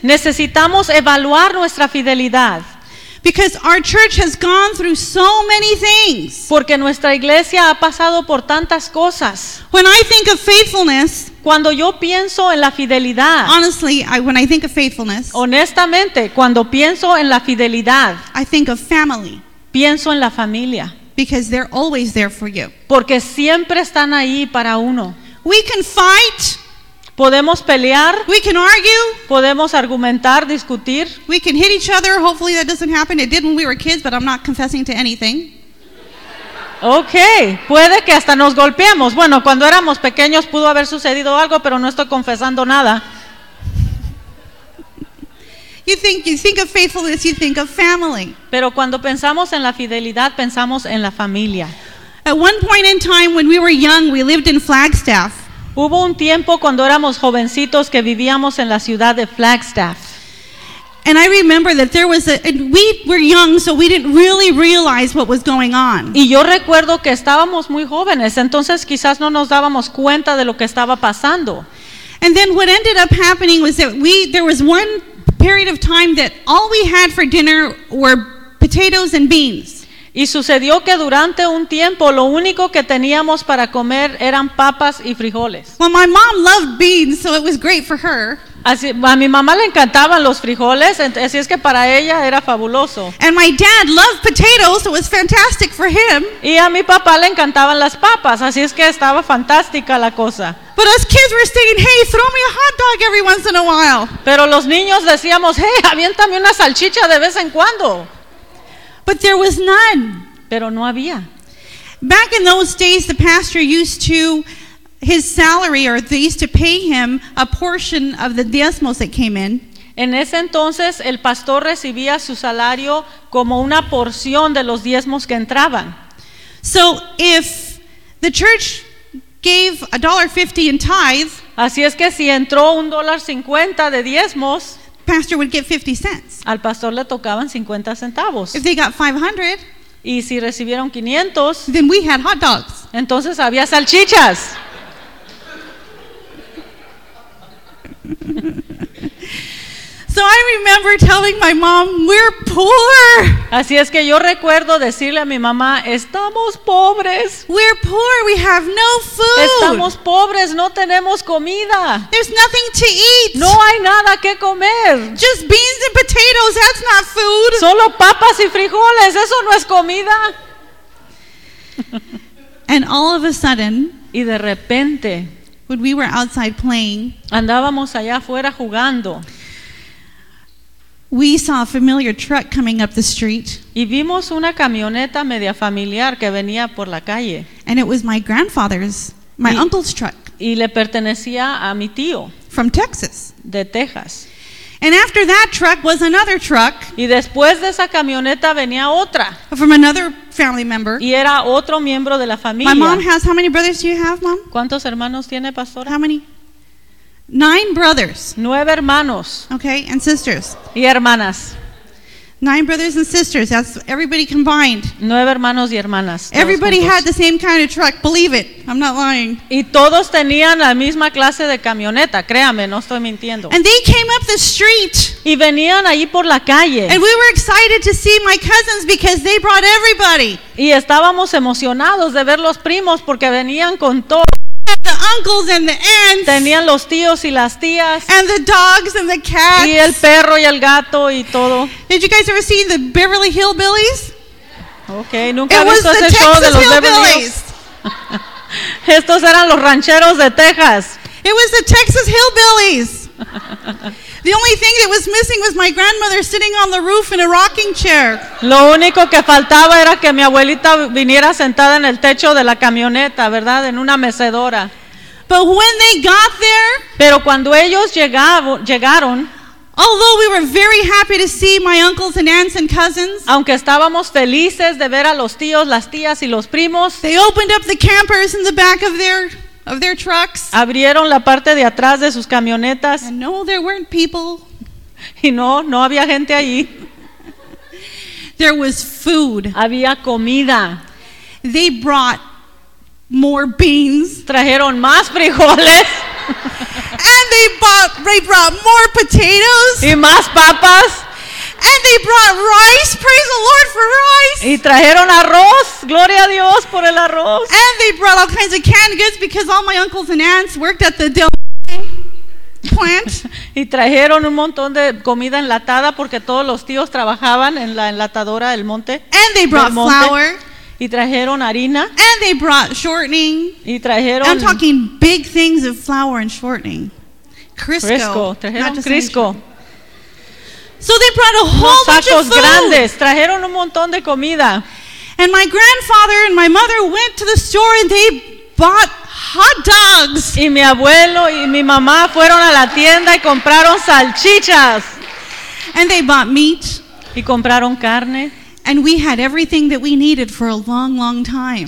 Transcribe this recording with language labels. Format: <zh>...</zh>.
<es>Necesitamos evaluar nuestra fidelidad.</es> <en>Because our church has gone through so many things.</en> <es>Porque nuestra iglesia ha pasado por tantas cosas.</es> <en>When I think of faithfulness,</en> <es>cuando yo pienso en la fidelidad,</es> <en>honestly, when I think of faithfulness,</en> <es>honestamente, cuando pienso en la fidelidad,</es> <en>I think of family.</en> <es>Pienso en la familia.</es> <en>Because they're always there for you.</en> <es>Porque siempre están ahí para uno.</es> <en>We can fight.</en> <es>Podemos pelear.</es> <en>We can argue.</en> <es>Podemos argumentar, discutir.</es> <en>We can hit each other. Hopefully that doesn't happen. It did when we were kids, but I'm not confessing to anything. Okay.</en> <es>Puede que hasta nos golpeemos. Bueno, cuando éramos pequeños pudo haber sucedido algo, pero no estoy confesando nada.</es> <en>You think of faithfulness, you think of family.</en> <es>Pero cuando pensamos en la fidelidad, pensamos en la familia.</es> <en>At one point in time when we were young, we lived in Flagstaff.</en> <es>Hubo un tiempo cuando éramos jovencitos que vivíamos en la ciudad de Flagstaff.</es> <en>And I remember that there was we were young, so we didn't really realize what was going on.</en> <es>Y yo recuerdo que estábamos muy jóvenes, entonces quizás no nos dábamos cuenta de lo que estaba pasando.</es> <en>And then what ended up happening was that there was one period of time that all we had for dinner were potatoes and beans.</en> <es>Y sucedió que durante un tiempo lo único que teníamos para comer eran papas y frijoles.</es> <en>Well, my mom loved beans, so it was great for her.</en> <es>Así, a mi mamá le encantaban los frijoles, así es que para ella era fabuloso.</es> <en>And my dad loved potatoes, so it was fantastic for him.</en> <es>Y a mi papá le encantaban las papas, así es que estaba fantástica la cosa.</es> <en>But us kids were saying, "Hey, throw me a hot dog every once in a while."</en> <es>Pero los niños decíamos, "Hey, aviéntame una salchicha de vez en cuando."</es> <en>But there was none.</en> <es>Pero no había.</es> <en>Back in those days, the pastor used to his salary, or they used to pay him a portion of the diezmos that came in.</en> <es>En ese entonces, el pastor recibía su salario como una porción de los diezmos que entraban.</es> <en>So if the church gave $1.50 in tithe,</en> <es>así es que si entró $1.50 de diezmos,</es> <en>pastor would get 50 cents.</en> <es>Al pastor le tocaban 50 centavos.</es> <en>If they got 500,</en> <es>y si recibieron 500,</es> <en>then we had hot dogs.</en> <es>Entonces había salchichas.</es> <en>So I remember telling my mom, "We're poor."</en> <es>Así es que yo recuerdo decirle a mi mamá, "Estamos pobres."</es> <en>"We're poor. We have no food."</en> <es>"Estamos pobres, no tenemos comida."</es> <en>"There's nothing to eat."</en> <es>"No hay nada que comer."</es> <en>"Just beans and potatoes. That's not food."</en> <es>"Solo papas y frijoles, eso no es comida."</es> <en>And all of a sudden,</en> <es>y de repente,</es> <en>when we were outside playing,</en> <es>andábamos allá afuera jugando,</es> <en>we saw a familiar truck coming up the street.</en> <es>Y vimos una camioneta media familiar que venía por la calle.</es> <en>And it was my grandfather's, my uncle's truck.</en> <es>Y le pertenecía a mi tío.</es> <en>From Texas.</en> <es>De Texas.</es> <en>And after that truck was another truck.</en> <es>Y después de esa camioneta venía otra.</es> <en>From another family member.</en> <es>Y era otro miembro de la familia.</es> <en>My mom has, how many brothers do you have, mom?</en> <es>¿Cuántos hermanos tiene, pastora?</es> <en>How many? 9 brothers.</en> <es>9 hermanos.</es> <en>Okay, and sisters.</en> <es>Y hermanas.</es> <en>9 brothers and sisters. That's everybody combined.</en> <es>9 hermanos y hermanas.</es> <en>Everybody</en> <es>juntos</es> <en>had the same kind of truck. Believe it. I'm not lying.</en> <es>Y todos tenían la misma clase de camioneta. Créame, no estoy mintiendo.</es> <en>And they came up the street.</en> <es>Y venían ahí por la calle.</es> <en>And we were excited to see my cousins because they brought everybody.</en> <es>Y estábamos emocionados de ver los primos porque venían con todo.</es> <en>The uncles and the aunts.</en> <es>Tenían los tíos y las tías.</es> <en>And the dogs and the cats.</en> <es>Y el perro y el gato y todo.</es> <en>Did you guys ever see the Beverly Hillbillies?</en> <es>Okay, nunca he visto ese show de los Beverly Hills. Estos eran los rancheros de Texas.</es> <en>It was the Texas Hillbillies. The only thing that was missing was my grandmother sitting on the roof in a rocking chair.</en> <es>Lo único que faltaba era que mi abuelita viniera sentada en el techo de la camioneta, ¿verdad? En una mecedora.</es> <en>But when they got there,</en> <es>pero cuando ellos llegaron,</es> <en>although we were very happy to see my uncles and aunts and cousins,</en> <es>aunque estábamos felices de ver a los tíos, las tías y los primos,</es> <en>they opened up the campers in the back of their trucks.</en> <es>Abrieron la parte de atrás de sus camionetas.</es> <en>And no, there weren't people.</en> <es>Y no había gente allí.</es> <en>There was food.</en> <es>Había comida.</es> <en>They brought more beans.</en> <es>Trajeron más frijoles.</es> <en>And they brought more potatoes.</en> <es>Y más papas.</es> <en>And they brought rice, praise the Lord for rice.</en> <es>Y trajeron arroz, gloria a Dios por el arroz.</es> <en>And they brought all kinds of canned goods because all my uncles and aunts worked at the Del plant.</en> <es>Y trajeron un montón de comida enlatada porque todos los tíos trabajaban en la enlatadora del monte.</es> <en>And they brought flour.</en> <es>Y trajeron harina.</es> <en>And they brought shortening.</en> <es>Y trajeron.</es> <en>I'm talking big things of flour and shortening.</en> <es>Crisco. Trajeron Crisco.</es> <en>So they brought a whole bunch of food.</en> <es>Los sacos grandes. Trajeron un montón de comida.</es> <en>And my grandfather and my mother went to the store and they bought hot dogs.</en> <es>Y mi abuelo y mi mamá fueron a la tienda y compraron salchichas.</es> <en>And they bought meat.</en> <es>Y compraron carne.</es> <en>And we had everything that we needed for a long, long time.</en>